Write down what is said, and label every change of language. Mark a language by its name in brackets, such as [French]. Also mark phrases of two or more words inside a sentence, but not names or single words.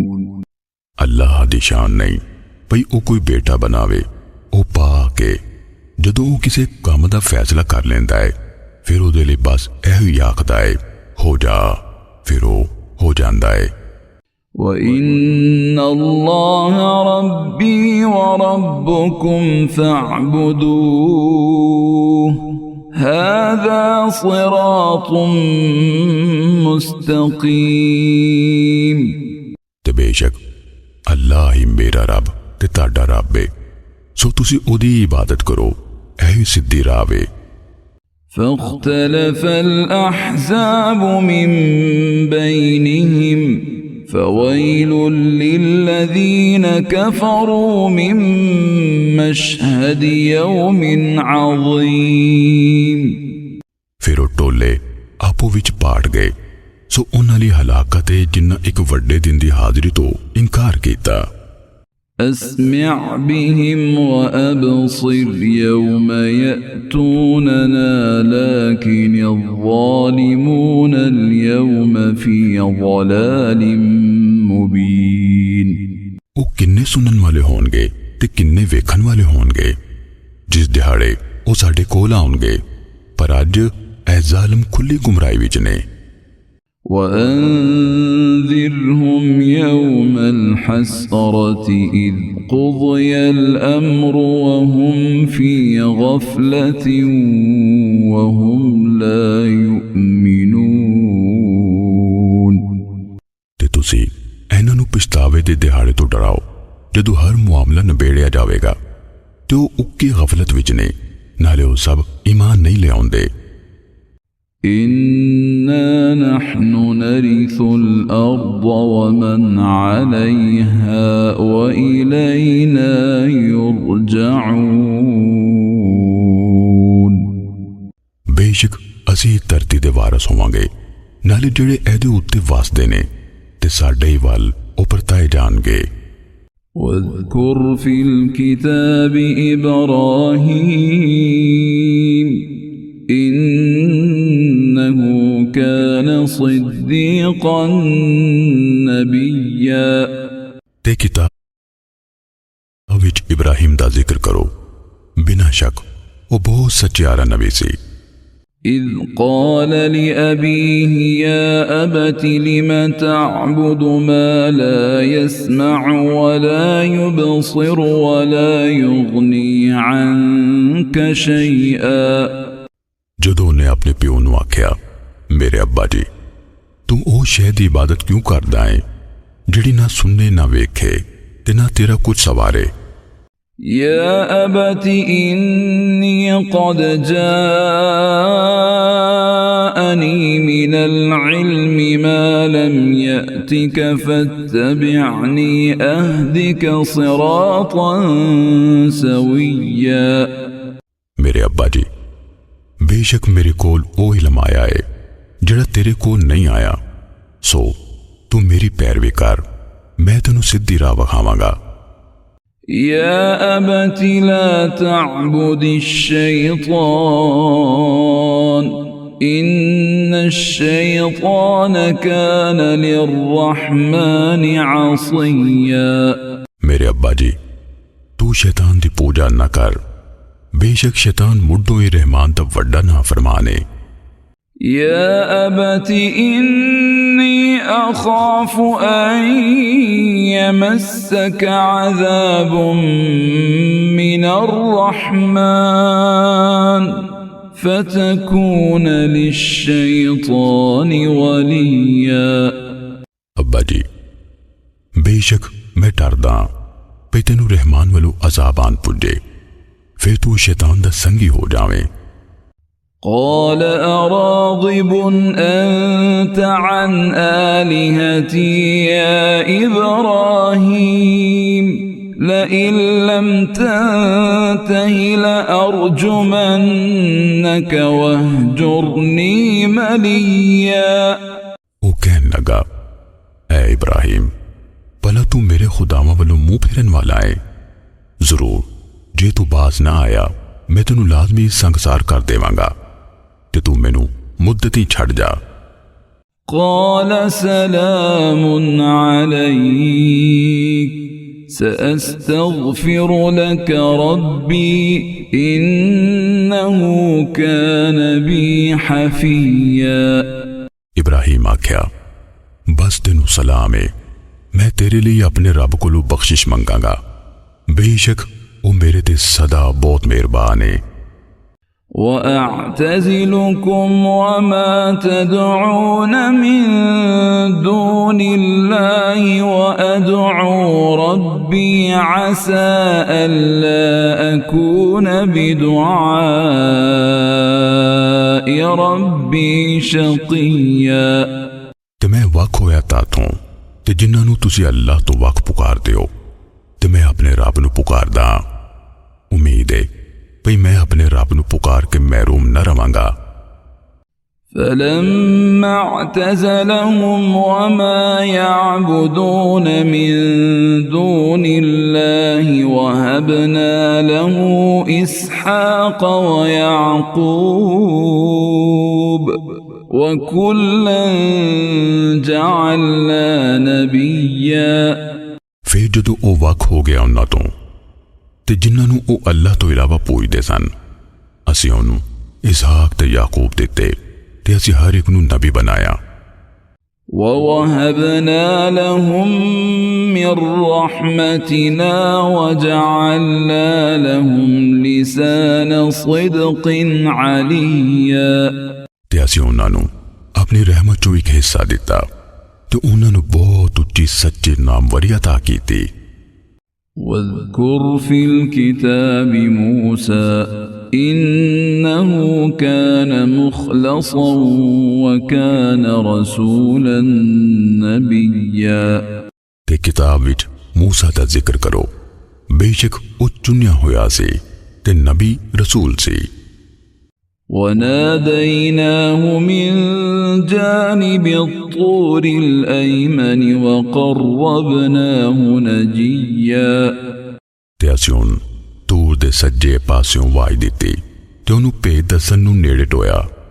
[Punjabi] ਅੱਲਾਹ ਦੀ ਸ਼ਾਨ ਨਹੀਂ ਭਈ ਓ ਕੋਈ ਬੇਟਾ ਬਣਾਵੇ। ਓ ਪਾਕੇ ਜਦੋਂ ਓ ਕਿਸੀ ਕੰਮ ਦਾ ਫ਼ੈਸਲਾ ਕਰ ਲੈਂਦਾ ਹੈ ਫਿਰ ਉਹਦੇ ਲਈ ਬਸ ਏਹੋ ਹੀ ਆਖਦਾ ਹੈ ਹੋ ਜਾ, ਫਿਰ ਓ ਹੋ ਜਾਂਦਾ ਹੈ। [Arabic] وإن الله ربي وربكم فاعبدوه هذا صراط مستقيم। [Punjabi] ਤੇ ਬੇਸ਼ੱਕ ਅੱਲਾਹ ਹੀ ਮੇਰਾ ਰੱਬ ਤੇ ਤੁਹਾਡਾ ਰੱਬ ਹੈ, ਸੋ ਤੁਸੀਂ ਓਦੀ ਇਬਾਦਤ ਕਰੋ, ਏਹੀ ਸਿੱਧੀ ਰਾਹ ਹੈ। [Arabic] فاختلف الأحزاب من بينهم فويل للذين كفروا من مشهد يوم عظيم। [Punjabi] ਫਿਰ ਵੋ ਟੋਲੇ ਆਪੋ ਵਿਚ ਪਾਟ ਗਏ ਸੋ ਉਨ੍ਹਾਂ ਲਈ ਹਲਾਕਤ ਹੈ ਜਿਨ੍ਹਾਂ ਏਕ ਵੱਡੇ ਦਿਨ ਦੀ ਹਾਜ਼ਰੀ ਤੋ ਇਨਕਾਰ ਕੀਤਾ। [Arabic] أسمع بهم وأبصر يوم يأتوننا لكن الظالمون اليوم في ضلال مبين। [Punjabi] ਉਹ ਕਿੰਨੇ ਸੁਣਨ ਵਾਲੇ ਹੋਣਗੇ ਤੇ ਕਿੰਨੇ ਵੇਖਣ ਵਾਲੇ ਹੋਣਗੇ ਜਿਸ ਦਿਹਾੜੇ ਉਹ ਸਾਡੇ ਕੋਲ ਆਉਣਗੇ, ਪਰ ਅੱਜ ਇਹ ਜ਼ਾਲਮ ਖੁੱਲੀ ਗੁੰਮਰਾਹੀ ਵਿੱਚ ਨੇ। [Arabic] وأنذرهم يوم الحسرة إذ قضي الأمر وهم في غفلة وهم لا يؤمنون। [Punjabi] ਤੇ ਤੁਸੀਂ ਇਹਨਾਂ ਨੂੰ ਪਛਤਾਵੇ ਦੇ ਦਿਹਾੜੇ ਤੋਂ ਡਰਾਓ ਜਦੋਂ ਹਰ ਮਾਮਲਾ ਨਿਬੇੜਿਆ ਜਾਵੇਗਾ ਤੇ ਉਹ ਉੱਕੀ ਗਫਲਤ ਵਿੱਚ ਨੇ, ਨਾਲੇ ਉਹ ਸਭ ਈਮਾਨ ਨਹੀਂ ਲਿਆਉਂਦੇ। [Arabic] إنا نحن نرث الأرض ومن عليها وإلينا يرجعون। [Punjabi] ਬੇਸ਼ੱਕ ਅਸੀਂ ਧਰਤੀ ਦੇ ਵਾਰਸ ਹੋਵਾਂਗੇ, ਨਾਲੇ ਜਿਹੜੇ ਇਹਦੇ ਉੱਤੇ ਵਸਦੇ ਨੇ ਤੇ ਸਾਡੇ ਹੀ ਵੱਲ ਉਹ ਪਰਤਾਏ ਜਾਣਗੇ। [Arabic] واذكر في الكتاب إبراهيم إنه كان صديقا نبيا। [Punjabi] ਤੇ ਕਿਤਾਬ ਵਿੱਚ ਇਬਰਾਹੀਮ ਦਾ ਜ਼ਿਕਰ ਕਰੋ, ਬਿਨਾਂ ਸ਼ੱਕ ਉਹ ਬਹੁਤ ਸੱਚਿਆਰਾ ਨਬੀ ਸੀ। [Arabic] إذ قال لأبيه يا أبت لم تعبد ما لا يسمع ولا يبصر ولا يغني عنك شيئا। [Punjabi] ਜਦੋਂ ਉਹਨੇ ਆਪਣੇ ਪਿਓ ਨੂੰ ਆਖਿਆ, ਮੇਰੇ ਅੱਬਾ ਜੀ ਤੂੰ ਉਹ ਸ਼ੈ ਦੀ ਇਬਾਦਤ ਕਿਉਂ ਕਰਦਾ ਹੈ ਜਿਹੜੀ ਨਾ ਸੁਣਨੇ ਨਾ ਵੇਖੇ ਤੇ ਨਾ ਤੇਰਾ ਕੁਝ ਸਵਾਰੇ। [Arabic] يا أبت إني قد جاءني من العلم ما لم يأتك فاتبعني أهدك صراطا سويا। [Punjabi] ਮੇਰੇ ਅੱਬਾ ਜੀ ਬੇਸ਼ੱਕ ਮੇਰੇ ਕੋਲ ਉਹ ਇਲਮ ਆਇਆ ਹੈ ਜਿਹੜਾ ਤੇਰੇ ਕੋਲ ਨਹੀਂ ਆਇਆ, ਸੋ ਤੂੰ ਮੇਰੀ ਪੈਰਵੀ ਕਰ, ਮੈਂ ਤੈਨੂੰ ਸਿੱਧੀ ਰਾਹ ਵਿਖਾਵਾਂਗਾ। [Arabic] يا أبت لا تعبد الشيطان إن الشيطان كان للرحمن عصيا। [Punjabi] ਮੇਰੇ ਅੱਬਾ ਜੀ ਤੂੰ ਸ਼ੈਤਾਨ ਦੀ ਪੂਜਾ ਨਾ ਕਰ, ਬੇਸ਼ੱਕ ਸ਼ੈਤਾਨ ਮੁੱਢੋਂ ਹੀ ਰਹਿਮਾਨ ਦਾ ਵੱਡਾ ਨਾਫਰਮਾਨ ਹੈ। [Arabic] يا أبت إني أخاف أن يمسك عذاب من الرحمن فتكون للشيطان وليا۔ [Punjabi] ਅੱਬਾ ਜੀ ਬੇਸ਼ੱਕ ਮੈਂ ਡਰਦਾ ਪਈ ਤੈਨੂੰ ਰਹਿਮਾਨ ਵੱਲੋਂ ਅਜ਼ਾਬ ਆਨ ਪੁੱਜੇ, ਫਿਰ ਤੂੰ ਸ਼ੈਤਾਨ ਦਾ ਸੰਗੀ ਹੋ ਜਾਵੇਂ। [Arabic] قال أراغب أنت عن آلهتي يا إبراهيم لئن لم تنته لأرجمنك واهجرني مليا۔ [Punjabi] ਉਹ ਕਹਿਣ ਲੱਗਾ, ਐ ਇਬਰਾਹੀਮ ਭਲਾ ਤੂੰ ਮੇਰੇ ਖੁਦਾਵਾਂ ਵੱਲੋਂ ਮੂੰਹ ਫੇਰਨ ਵਾਲਾ ਹੈ, ਜ਼ਰੂਰ ਜੇ ਤੂੰ ਬਾਜ਼ ਨਾ ਆਇਆ ਮੈਂ ਤੈਨੂੰ ਲਾਜ਼ਮੀ ਸੰਗਸਾਰ ਕਰ ਦੇਵਾਂਗਾ ਤੇ ਤੂੰ ਮੈਨੂੰ ਮੁੱਦਤ ਹੀ ਛੱਡ ਜਾ। [Arabic] قال سلام عليك سأستغفر لك ربي إنه كان بي حفيا۔ [Punjabi] ਇਬਰਾਹੀਮ ਆਖਿਆ, ਬਸ ਤੈਨੂੰ ਸਲਾਮ ਹੈ, ਮੈਂ ਤੇਰੇ ਲਈ ਆਪਣੇ ਰੱਬ ਕੋਲੋਂ ਬਖਸ਼ਿਸ਼ ਮੰਗਾਂਗਾ, ਬੇਸ਼ੱਕ ਉਹ ਮੇਰੇ ਤੇ ਸਦਾ ਬਹੁਤ ਮਿਹਰਬਾਨ ਹੈ। [Arabic] وأعتزلكم وما تدعون من دون الله وأدعو ربي عسى ألا أكون بدعاء ربي شقيا۔ [Punjabi] ਤੇ ਮੈਂ ਵੱਖ ਹੋਇਆ ਤਾਥੋਂ ਤੇ ਜਿਨ੍ਹਾਂ ਨੂੰ ਤੁਸੀਂ ਅੱਲਾਹ ਤੋਂ ਵੱਖ ਪੁਕਾਰਦੇ ਹੋ, ਤੇ ਮੈਂ ਆਪਣੇ ਰੱਬ ਨੂੰ ਪੁਕਾਰਦਾ, ਉਮੀਦ ਹੈ ਭਈ ਮੈਂ ਆਪਣੇ ਰੱਬ ਨੂੰ ਪੁਕਾਰ ਕੇ ਮਹਿਰੂਮ ਨਾ ਰਵਾਂਗਾ। [Arabic] فلما اعتزلهم وما يعبدون من دون الله وهبنا له إسحاق ويعقوب وكلا جعلنا نبيا [Punjabi] ਫਿਰ ਜਦੋਂ ਉਹ ਵੱਖ ਹੋ ਗਿਆ ਉਹਨਾਂ ਤੋਂ ਤੇ ਜਿਨ੍ਹਾਂ ਨੂੰ ਉਹ ਅੱਲਾਹ ਤੋਂ ਇਲਾਵਾ ਪੂਜਦੇ ਸਨ, ਅਸੀਂ ਉਹਨੂੰ ਇਸਹਾਕ ਤੇ ਯਾਕੂਬ ਦਿੱਤੇ ਤੇ ਅਸੀਂ ਹਰ ਇੱਕ ਨੂੰ ਨਬੀ ਬਣਾਇਆ। [Arabic] ووهبنا لهم من رحمتنا وجعلنا لهم لسان صدق عليا [Punjabi] ਤੇ ਅਸੀਂ ਉਹਨਾਂ ਨੂੰ ਆਪਣੀ ਰਹਿਮਤ ਚੋਂ ਇੱਕ ਹਿੱਸਾ ਦਿੱਤਾ ਤੇ ਉਹਨਾਂ ਨੂੰ ਬਹੁਤ ਉੱਚੀ ਸੱਚੀ ਨਾਮਵਰੀ عطا ਕੀਤੀ। [Arabic] واذكر في الكتاب موسى إنه كان مخلصا وكان رسولا نبيا [Punjabi] ਤੇ ਕਿਤਾਬ ਵਿੱਚ ਮੂਸਾ ਦਾ ਜ਼ਿਕਰ ਕਰੋ, ਬੇਸ਼ੱਕ ਉਹ ਚੁਣਿਆ ਹੋਇਆ ਸੀ ਤੇ ਨਬੀ ਰਸੂਲ ਸੀ। [Arabic] وناديناه من جانب الطور الأيمن وقربناه نجيا [Punjabi] ਤੇ ਅਸੀਂ ਉਹਨੂੰ ਤੂਰ ਦੇ ਸੱਜੇ ਪਾਸਿਓਂ ਆਵਾਜ਼ ਦਿੱਤੀ ਤੇ ਉਹਨੂੰ ਭੇਦ ਦੱਸਣ ਨੂੰ ਨੇੜੇ ਟੋਇਆ।